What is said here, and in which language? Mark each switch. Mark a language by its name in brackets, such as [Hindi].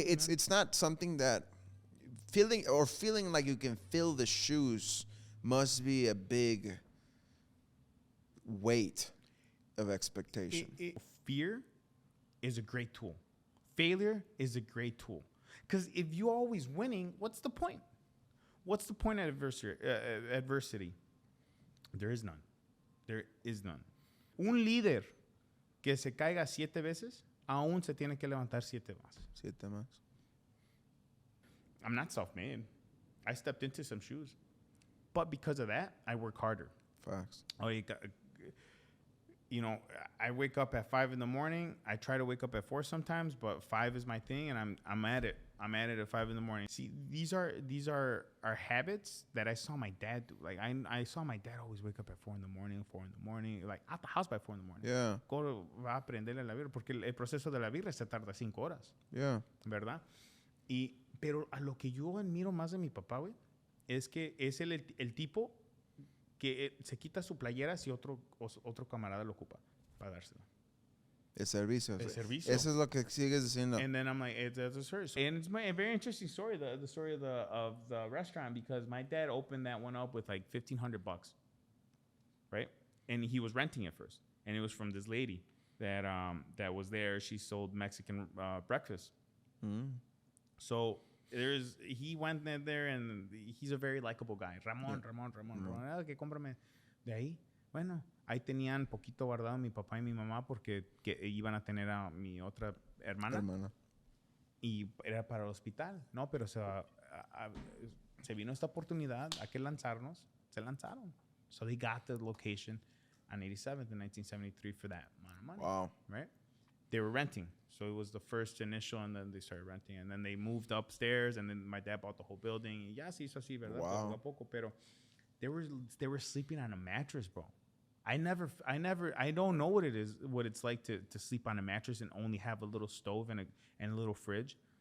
[English] It's not something that feeling like you can fill the shoes must be a big weight of expectation. Fear is a great tool. Failure is a great tool. Because if you're always winning, what's the point? What's the point of adversity? There is none. There is none. [Spanish] Un líder que se caiga 7 veces, aún se tiene que levantar 7 más. 7 más. [English] I'm not self-made. I stepped into some shoes. But because of that, I work harder. Facts. I wake up at 5 in the morning. I try to wake up at 4 sometimes, but 5 is my thing, and I'm at it. I'm at it at 5 in the morning. See, these are habits that I saw my dad do. Like I saw my dad always wake up at 4 in the morning, like out the house by 4 in the morning. Yeah. [Spanish] Va a aprenderle la birria, porque el proceso de la birria se tarda 5 horas. [English] Yeah. [Spanish] ¿Verdad? Pero a lo que yo admiro más de mi papá, güey, es que es el tipo que se quita su playera si otro camarada lo ocupa para dársela. El servicio. El servicio. Eso es lo que sigues diciendo. [English] And then I'm like, that's a service. And it's a very interesting story, the story of the restaurant, because my dad opened that one up with like $1,500, right? And he was renting it first, and it was from this lady that was there. She sold Mexican breakfast, So he went there and he's a very likable guy. [Spanish] Ramón. Que cómprame. De ahí, bueno, ahí tenían poquito guardado mi papá y mi mamá porque iban a tener a mi otra hermana. Y era para el hospital, ¿no? Pero se vino esta oportunidad, hay que lanzarnos, se lanzaron. [English] So they got the location on 87th in 1973 for that amount of money. Wow. Right? They were renting. So it was the first initial, and then they started renting. And then they moved upstairs, and then my dad bought the whole building. [Spanish] Y ya se hizo así, ¿verdad? [English] Wow. [Spanish] Poco a poco. [English] Pero they were sleeping on a mattress, bro. I don't know what it's like to sleep on a mattress and only have a little stove and a little fridge.